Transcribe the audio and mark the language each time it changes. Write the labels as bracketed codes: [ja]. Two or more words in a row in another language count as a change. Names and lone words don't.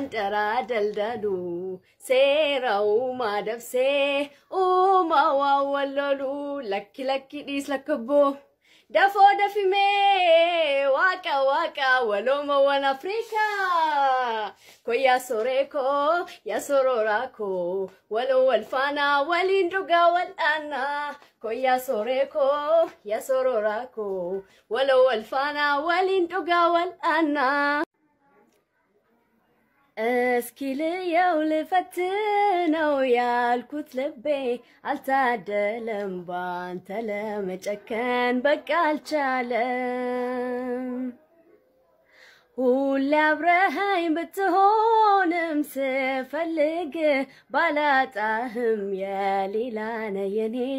[om] daraa daldalu seera uumaa dabsee uumaa waan wallolu lakki dhiis lakkaboo dafoo dafimee waaqa walooma waan Afrikaa ko yaa soreeko yaa sororaako waloo walfaanaa waliin dhugaa wal'aanaa ko yaa soreeko yaa sororaako waloo walfaanaa waliin dhugaa wal'aanaa [am] እስኪልየው ልፈትነው ያልኩት ልቤ አልታደለም ባንተ ለመጨከን በቃ አልቻለም ሁሌ አብረኸኝ ብትሆንም ስፈልግ ባላጣህም የሌላ ነህ የኔ